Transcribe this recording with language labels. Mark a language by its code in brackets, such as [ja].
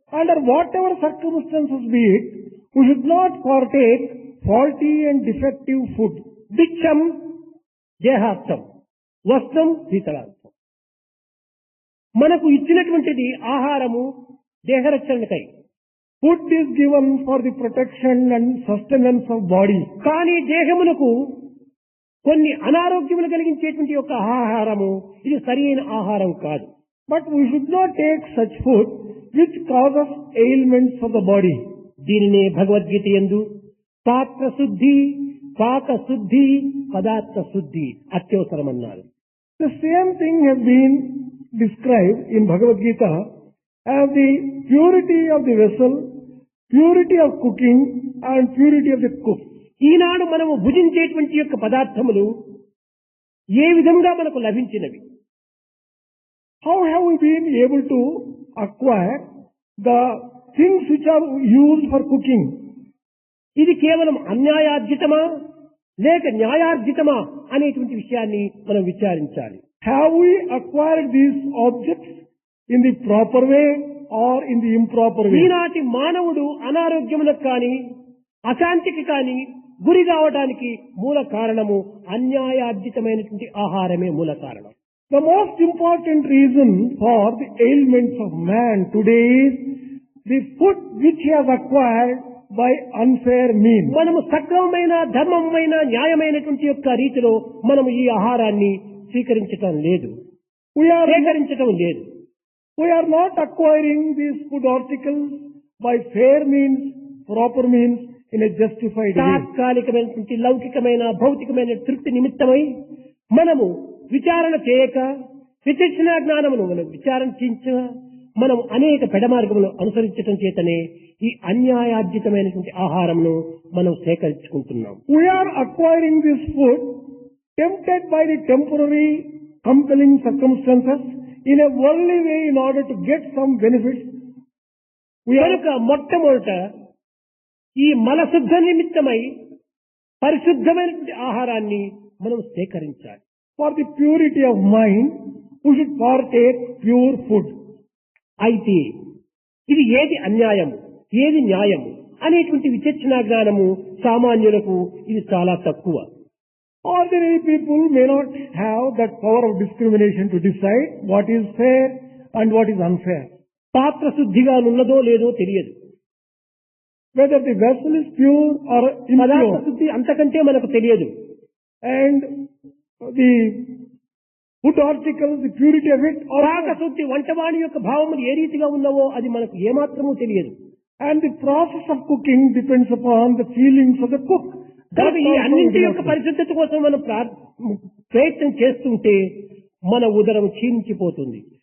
[en] Under whatever circumstances be it, we should not partake faulty and defective food. [sa] భిక్షం దేహార్థం, వస్త్రం శీతలార్థం. [te] మనకు ఇచ్చినటువంటిది ఆహారము దేహరక్షణకై. [en] Food is given for the protection and sustenance of body. [te] కానీ దేహమునకు కొన్ని అనారోగ్యములు కలిగించేటువంటి యొక్క ఆహారము ఇది సరైన ఆహారం కాదు. [en] But we should not take such food which causes ailments for the body. [te] దీనినే భగవద్గీత యందు పాత్ర శుద్ధి, పాక శుద్ధి, పదార్థ శుద్ధి అత్యవసరమన్నారు. [en] The same thing has been described in Bhagavad Gita as the purity of the vessel, purity of cooking and purity of the cook. [te] ఈనాడు మనము భుజించేటువంటి యొక్క పదార్థములు ఏ విధంగా మనకు లభించినవి? [en] How have we been able to acquire the things which are used for cooking? [te] ఇది కేవలం అన్యాయార్జితమా లేక న్యాయార్జితమా అనేటువంటి విషయాన్ని మనం విచారించాలి. [en] Have we acquired these objects in the proper way or in the improper way? [te] ఈనాటి మానవుడు అనారోగ్యములకు కానీ అశాంతికి కానీ గురి కావడానికి మూల కారణము అన్యాయార్జితమైనటువంటి ఆహారమే మూల కారణం. [en] The most important reason for the ailments of man today is the food which he has acquired by unfair means. [te] మనము సక్రమమైన ధర్మమైన న్యాయమైనటువంటి యొక్క రీతిలో మనము ఈ ఆహారాన్ని స్వీకరించటం లేదు, సేకరించటం లేదు. [en] We are not acquiring these food articles by fair means, proper means, in a justified way. [te] తాత్కాలికమైనటువంటి లౌకికమైన భౌతికమైన తృప్తి నిమిత్తమై మనము విచారణ చేయక విచక్షణ జ్ఞానమును మనం విచారించ మనం అనేక పెడమార్గములు అనుసరించటం చేతనే ఈ అన్యాయార్జితమైనటువంటి ఆహారమును మనం సేకరించుకుంటున్నాం. [en] We are acquiring this food tempted by the temporary compelling circumstances in a worldly way in order to get some benefits. [te] కనుక మొట్టమొదట ఈ మలశుద్ధ నిమిత్తమై పరిశుద్ధమైనటువంటి ఆహారాన్ని మనం సేకరించాలి. [en] For the purity of mind, we should partake pure food. [te] అయితే ఇది ఏది అన్యాయము ఏది న్యాయము అనేటువంటి విచక్షణ జ్ఞానము సామాన్యులకు ఇది చాలా తక్కువ. [en] Ordinary people may not have that power of discrimination to decide what is fair and what is unfair. [te] పాత్ర శుద్ధిగా ఉన్నదో లేదో తెలియదు. [en] Whether the vessel is pure or [te] పదార్థ [en] impure. [te] శుద్ధి అంతకంటే మనకు తెలియదు. [en] And the food articles, the purity of it, [te] పాక శుద్ధి వంటవాణి యొక్క భావములు ఏ రీతిగా ఉన్నవో అది మనకు ఏమాత్రమూ తెలియదు. [en] and the process of cooking depends upon the feelings of the cook. [te] కనుక ఈ అన్నింటి యొక్క పరిశుద్ధత కోసం మనం ప్రయత్నం చేస్తుంటే మన ఉదరం క్షీణించిపోతుంది.